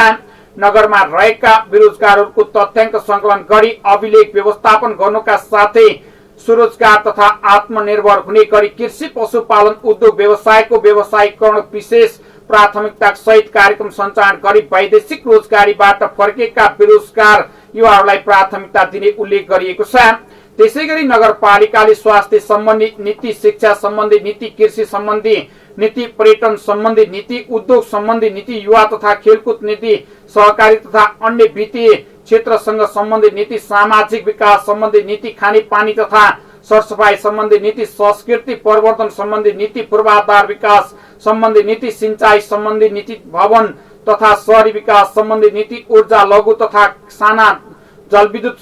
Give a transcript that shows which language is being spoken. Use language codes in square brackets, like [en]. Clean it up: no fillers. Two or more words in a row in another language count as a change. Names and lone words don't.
[ne] नगरमा रहेका बेरोजगारहरूको तथ्याङ्क संकलन गरी अभिलेख व्यवस्थापन गर्नुका साथै स्वरोजगार तथा आत्मनिर्भर हुने गरी कृषि, पशुपालन, उद्योग व्यवसायको व्यवसायीकरण विशेष प्राथमिकता सहित कार्यक्रम सञ्चालन गरी वैदेशिक रोजगारीबाट फर्केका बेरोजगार युवाहरूलाई प्राथमिकता दिने उल्लेख गरिएको छ। त्यसैगरी नगरपालिकाले स्वास्थ्य सम्बन्धी नीति, शिक्षा सम्बन्धी नीति, कृषि सम्बन्धी नीति, पर्यटन सम्बन्धी नीति, उद्योग सम्बन्धी नीति, युवा तथा खेलकुद नीति, सहकारी तथा अन्य वित्तीय क्षेत्रसँग सम्बन्धित नीति, सामाजिक विकास सम्बन्धी नीति, खानेपानी तथा सरसफाई सम्बन्धी नीति, संस्कृति प्रवर्धन सम्बन्धी नीति, पूर्वाधार विकास सम्बन्धी नीति, सिंचाई सम्बन्धी नीति, भवन तथा शहरी विकास सम्बन्धी नीति, ऊर्जा, लघु तथा साना जलविद्युत